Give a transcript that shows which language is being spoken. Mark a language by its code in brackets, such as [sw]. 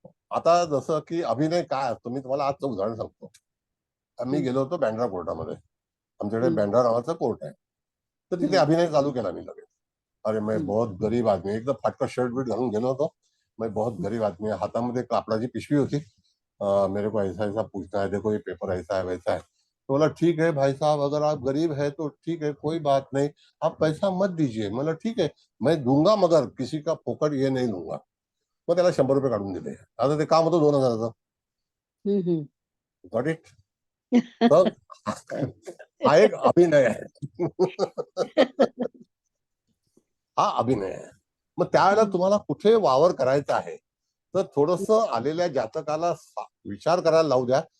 [mr] आता जसं की अभिनय काय असतो, मी तुम्हाला आजचं उदाहरण सांगतो. आम्ही गेलो होतो बँड्रा कोर्टामध्ये, आमच्याकडे बँड्रा नावाचा कोर्ट आहे. तर तिथे अभिनय चालू केला मी लगेच. [hi] अरे मैं बहुत गरीब आदमी, [mr] एकदम फाटका शर्ट बीट घालून गेलो होतो. [hi] मैं बहुत गरीब आदमी, [mr] हातामध्ये कापडाची पिशवी होती. [hi] मेरे को ऐसा ऐसा पूछना है, देखो ये पेपर ऐसा है वैसा है. तो बोला ठीक है भाई साहब, अगर आप गरीब है तो ठीक है, कोई बात नहीं, आप पैसा मत दीजिए. मला ठीक है मैं दूंगा, मगर किसी का फोकट ये नहीं लूंगा. [mr] मग त्याला 100 रुपये काढून दिले. आता ते काम होतं 2000चं. [en] Got it. [mr] तर हा एक अभिनय आहे. हा अभिनय आहे. मग त्यावेळेला तुम्हाला कुठे वावर करायचा आहे तर थोडस आलेल्या जातकाला विचार करायला लावू द्या,